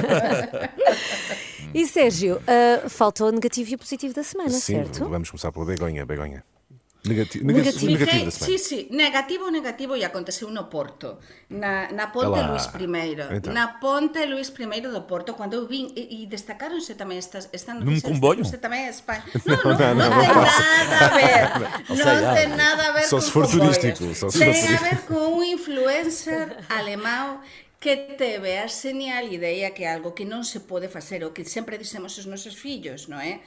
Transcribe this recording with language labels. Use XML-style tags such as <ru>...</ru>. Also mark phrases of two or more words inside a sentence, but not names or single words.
<pt>E Sérgio, faltou o negativo e o positivo da semana, Sim, certo? vamos começar pela Begonha. Negativo. Negativo da semana.</pt> <gl>Sí, negativo e aconteceu no Porto, na Ponte Alá. Luís I.</gl> <pt>Então.</pt> <gl>Na Ponte Luís I do Porto, quando eu vim, e destacaronse tamén esta</gl> <pt>Num</pt> <gl>noticia.</gl> <pt>comboio?</pt> <gl>Esta tamén é Espanha. Non ten nada a ver. Non ten nada a ver</gl> <pt>Só</pt> <gl>con</gl> <pt>se for comboios. turístico, só se for</pt> <gl>Ten a</gl> <pt>turístico.</pt> <gl>ver con un influencer alemán que teve a genial idea que é algo que non se pode facer, o que sempre dixemos aos nosos fillos, non é?</gl>